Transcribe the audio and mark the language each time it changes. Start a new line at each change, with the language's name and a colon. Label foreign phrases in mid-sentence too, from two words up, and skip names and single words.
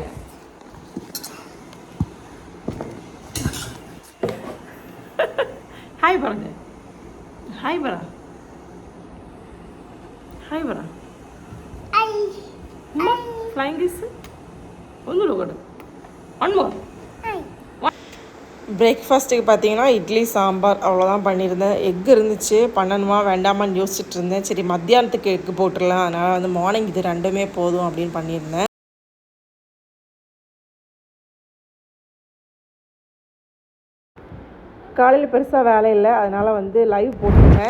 Malayalam: ഹായ് പറഞ്ഞേ. ഹായ് പറ. ഹായ് പറ.
English: flying kiss
Malayalam: ഒന്നുകൂടെ കൊടു.
English: one more.
Tamil: பிரேக்ஃபாஸ்ட்டுக்கு பார்த்தீங்கன்னா இட்லி சாம்பார் அவ்வளோதான் பண்ணியிருந்தேன். எக் இருந்துச்சு, பண்ணணுமா வேண்டாமான்னு யோசிச்சுட்டு இருந்தேன். சரி மத்தியானத்துக்கு எக்கு போட்டுடலாம், அதனால் வந்து மார்னிங் இது ரெண்டுமே போதும் அப்படின்னு பண்ணியிருந்தேன். காலையில் பெருசாக வேலை இல்லை, அதனால் வந்து லைவ் போட்டிருந்தேன்.